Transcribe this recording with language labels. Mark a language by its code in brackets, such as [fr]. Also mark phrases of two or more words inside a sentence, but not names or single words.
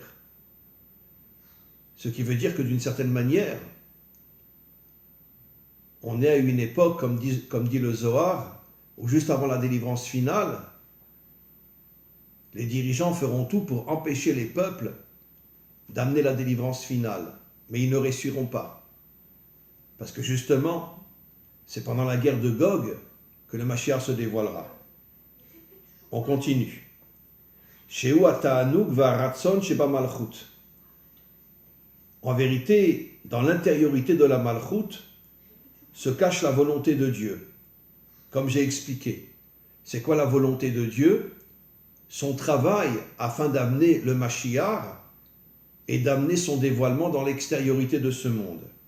[fr] Ce qui veut dire que d'une certaine manière, on est à une époque, comme dit le Zohar, où juste avant la délivrance finale, les dirigeants feront tout pour empêcher les peuples d'amener la délivrance finale. Mais ils ne réussiront pas. Parce que justement, c'est pendant la guerre de Gog que le Mashiach se dévoilera. On continue. [he] שהוא התענוג והרצון שבמלכות. [fr] En vérité, dans l'intériorité de la malchut se cache la volonté de Dieu. Comme j'ai expliqué. C'est quoi la volonté de Dieu? Son travail afin d'amener le Mashiach et d'amener son dévoilement dans l'extériorité de ce monde.